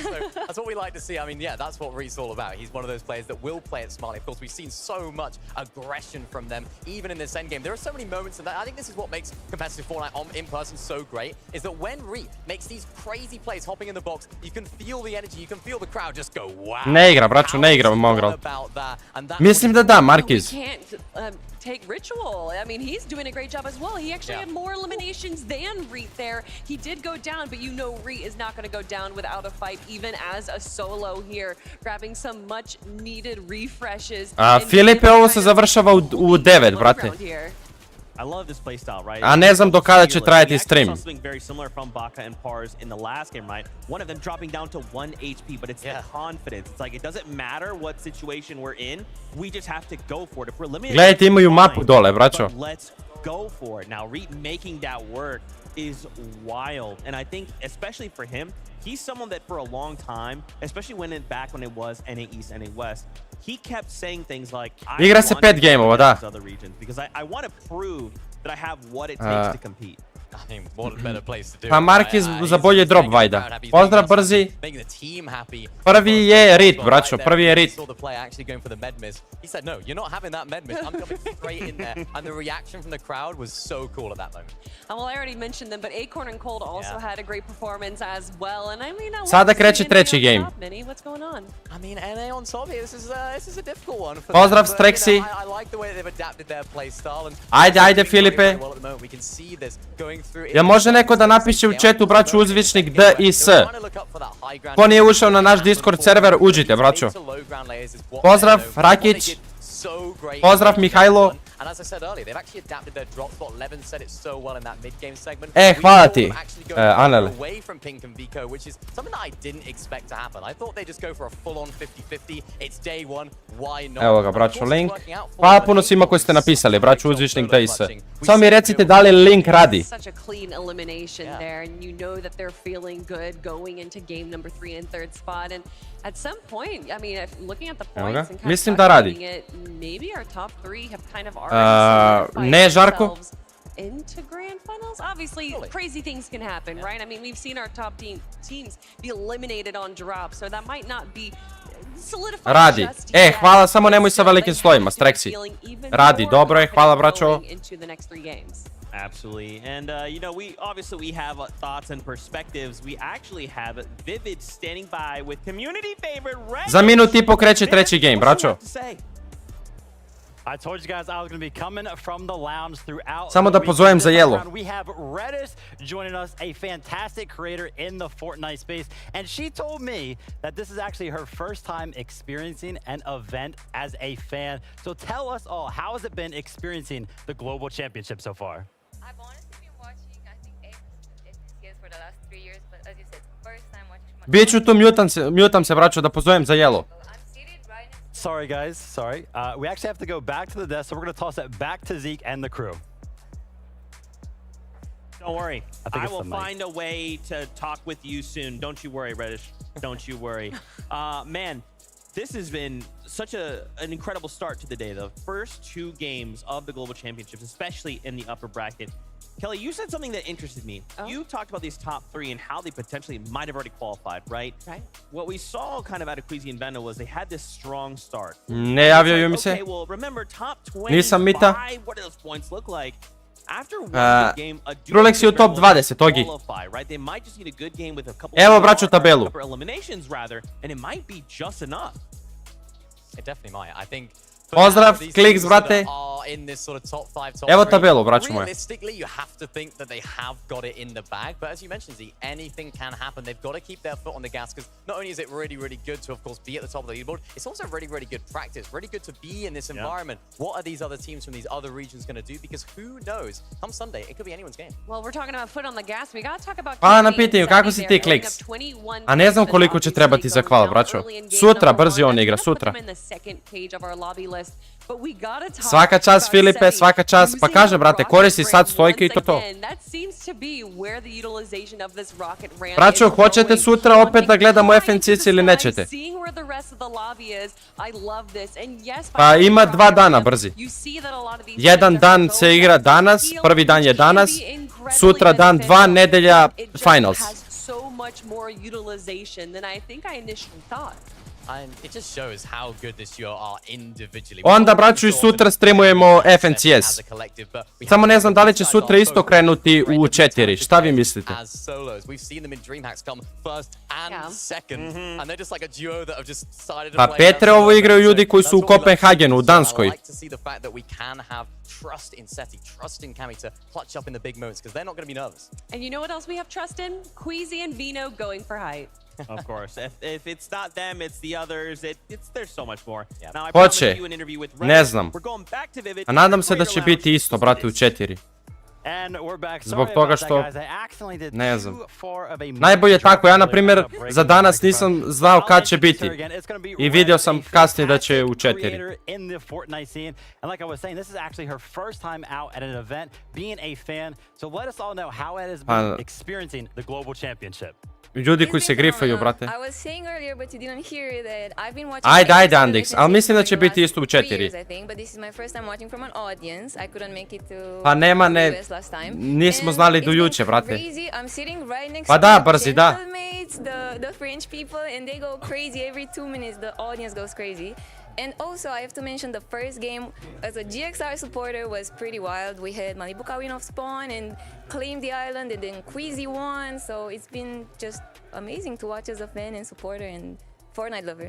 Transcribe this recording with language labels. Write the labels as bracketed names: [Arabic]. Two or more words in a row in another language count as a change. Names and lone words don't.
[English] So that's what we like to see. I mean, yeah, that's what Reed's all about. He's one of those players that will play it smartly. Of course, we've seen so much aggression from them, even in this endgame. There are so many moments in that. I think this is what makes competitive Fortnite in person so great, is that when Reed makes these crazy plays hopping in the box, you can feel the energy, you can feel the crowd just go, wow. [Serbian] Ne igra, braćo, ne igra Mongrel. Mislim da, Markiz. [English] Take Ritual. I mean, he's doing a great job as well. He actually had more eliminations than Reet there. He did go down, but you know Reet is not going to go down without a fight, even as a solo here, grabbing some much needed refreshes. [Serbian] Filipe, ovo se završava u 9, brate. [English] I love this playstyle, right? [Serbian] A ne znam do kada će trajati stream. [English] Something very similar from Baka and Pars in the last game, right? One of them dropping down to 1 HP, but it's the confidence. It's like it doesn't matter what situation we're in, we just have to go for it. If we're eliminated, [Serbian] Gledajte, imaju mapu dole, braćo. [English] Let's go for it. Now, Reed making that work is wild, and I think especially for him, he's someone that for a long time, especially back when it was NA East, NA West, he kept saying things like, [Serbian] Igra se 5 gameova, da. [English] Because I want to prove that I have what it takes to compete. I mean, what a better place to do. [Serbian] Pa Markiz za bolje drop vajda. Pozdrav brzi. Prvi je Rit, braćo, prvi je Rit. [English] He said, no, you're not having that med miss. I'm coming straight in there. And the reaction from the crowd was so cool at that moment. Well, I already mentioned them, but Acorn and Cold also had a great performance as well. And I mean, [Serbian] Sada kreće treći game. [English] What's going on? I mean, NA on top here. This is a difficult one. [Serbian] Pozdrav Strexi. [English] I like the way they've adapted their play style. [Serbian] Ajde, Filipe. [English] We can see this going through. [Serbian] Jel može neko da napiše u chatu, braću, uzvičnik D i S? Ko nije ušao na naš Discord server, uđite, braćo. Pozdrav, Rakić. Pozdrav, Mihajlo. [English] And as I said earlier, they've actually adapted their drop spot. Levin said it so well in that mid-game segment. [Serbian] Hvala ti, Anel. [English] Away from Pink and Vico, which is something that I didn't expect to happen. I thought they'd just go for a full-on 50-50. It's day one. Why not? [Serbian] Evo ga, braćo, link. Hvala puno svima koji ste napisali, braću, uzvišnik da i se. Samo mi recite da li link radi. [English] Such a clean elimination there, and you know that they're feeling good going into game number 3 and 3rd spot. And at some point, I mean, looking at the points and kind of calculating it, maybe our top 3 have kind of already [Serbian] ne, Žarko. [English] Into grand finals. Obviously, crazy things can happen, right? I mean, we've seen our top teams be eliminated on drop, so that might not be solidified. [Serbian] Radi. Hvala, samo nemoj sa velikim slojima, Strexi. Radi, dobro je, hvala, braćo. [English] Absolutely. And, you know, we have thoughts and perspectives. We actually have Vivid standing by with community favorite Red. [Serbian] Za minut i po kreće treći game, braćo. [English] I told you guys I was going to be coming from the lounge throughout. [Serbian] Samo da pozovem za jelo. [English] We have Redis joining us, a fantastic creator in the Fortnite space, and she told me that this is actually her first time experiencing an event as a fan. So tell us all, how has it been experiencing the Global Championship so far? I've honestly been watching, I think, STCS for the last 3 years, but as you said, first time watching. [Serbian] Biću tu, mutam se, braćo, da pozovem za jelo. [English] Sorry, guys. Sorry. We actually have to go back to the desk, so we're going to toss it back to Zeke and the crew. Don't worry. I will find a way to talk with you soon. Don't you worry, Reddish. Don't you worry. Man, this has been such an incredible start to the day. The first 2 games of the Global Championships, especially in the upper bracket. Kelly, you said something that interested me. You talked about these top 3 and how they potentially might have already qualified, right? Right. What we saw kind of out of Queasy and Vendo was they had this strong start. [Serbian] Ne javljaju mi se. [English] Okay, well, remember, top 25, [Serbian] Nisam mita. [English] what do those points look like? After one good game, a [Serbian] Trulex je u top 20, Ogi. [English] Right? They might just need a good game with a couple [Serbian] Evo, braću, tabelu. [English] eliminations rather, and it might be just enough. It definitely might. I think [Serbian] Pozdrav, Kliks, brate. [English] in this sort of top 5, top [Serbian] Evo [English] 3. [Serbian] tabelu, braćo moje. [English] Realistically, you have to think that they have got it in the bag. But as you mentioned, Z, anything can happen. They've got to keep their foot on the gas because not only is it really, really good to, of course, be at the top of the leaderboard, it's also really, really good practice. Really good to be in this environment. What are these other teams from these other regions going to do? Because who knows? Come Sunday, it could be anyone's game. Well, we're talking about foot on the gas. We got to talk about [Serbian] Hvala na pitanju, kako si ti Kliks? A ne znam koliko će trebati za kval, braćo. Sutra, brzi on igra, sutra. Svaka čast Filipe, svaka čast. Pa kaže, brate, koristi sad stojke i to. Braćo, hoćete sutra opet da gledamo FNCC ili nećete? Pa ima 2 dana brzi. Jedan dan se igra danas, prvi dan je danas, sutra dan 2, nedelja finals. [English] It just shows how good this duo are individually. [Serbian] Onda, braću, i sutra streamujemo FNCS. Samo ne znam da li će sutra isto krenuti u 4. Šta vi mislite? Pa Petre, ovo igraju ljudi koji su u Kopenhagenu, u Danskoj. [English] Trust in Seti, trust in Kami to clutch up in the big moments because they're not going to be nervous. And you know what else we have trust in? Queasy and Vino going for height. Of course. If it's not them, it's the others. There's so much more. Now, I [Serbian] Hoće, [English] you an interview with [Serbian] ne znam. A nadam se da će biti isto, brate, u 4. Zbog toga što, ne znam. Najbolje tako, ja na primjer za danas nisam znao kad će biti. I vidio sam kasnije da će u 4. Ljudi koji se grifaju, brate. Ajde, ajde Andix, ali mislim da će biti isto u 4. Pa nema, ne, nismo znali do juče, brate. Pa da, brzi, da. [English] And also, I have to mention the first game as a GXR supporter was pretty wild. We had Malibuka win off spawn and claim the island, and then Queasy won. So it's been just amazing to watch as a fan and supporter and Fortnite lover.